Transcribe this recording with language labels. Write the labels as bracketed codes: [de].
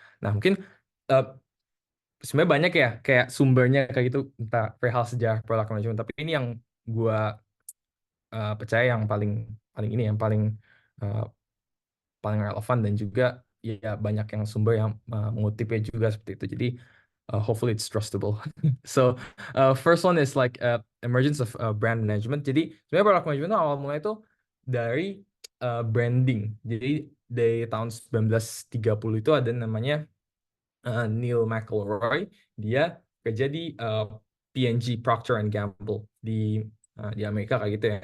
[id] Nah mungkin eh, sebenarnya banyak ya kayak sumbernya kayak gitu, entah perihal sejarah product management, tapi ini yang gua percaya yang paling paling ini yang paling eh, paling relevan, dan juga ya banyak yang sumber yang mengutipnya juga seperti itu. [en] Jadi hopefully it's trustable. So first one is like emergence of brand management. [id] Jadi sebenarnya product management itu awal mulai itu dari branding. Jadi dari tahun 1930 itu ada namanya Neil McElroy. Dia kerja di P&G, Procter and Gamble di Amerika kayak gitu ya.